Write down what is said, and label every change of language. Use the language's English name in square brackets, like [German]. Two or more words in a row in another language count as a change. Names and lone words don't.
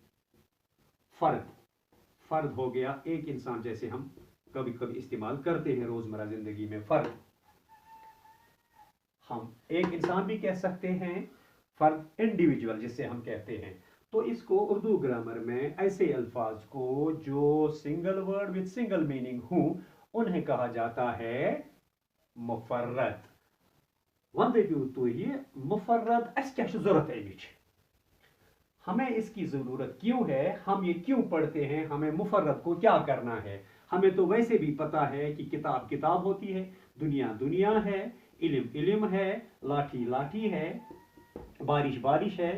[Urdu] فرد ہو گیا ایک انسان، جیسے ہم کبھی کبھی استعمال کرتے ہیں روزمرہ زندگی میں فرد. ہم ایک انسان بھی کہہ سکتے ہیں، فرد انڈیویجوئل جس سے ہم کہتے ہیں. تو اس کو اردو گرامر میں ایسے الفاظ کو جو [English] single word with single meaning [Urdu] ہو، انہیں کہا جاتا ہے مفرد. [Kashmiri] ون دپو توہ مفرد اس کیا ضرورت امچ, [Urdu] ہمیں اس کی ضرورت کیوں ہے، ہم یہ کیوں پڑھتے ہیں، ہمیں مفرد کو کیا کرنا ہے. ہمیں تو ویسے بھی پتا ہے کہ کتاب کتاب ہوتی ہے، دنیا دنیا ہے، علم علم ہے، لاٹھی لاٹھی ہے، بارش بارش ہے.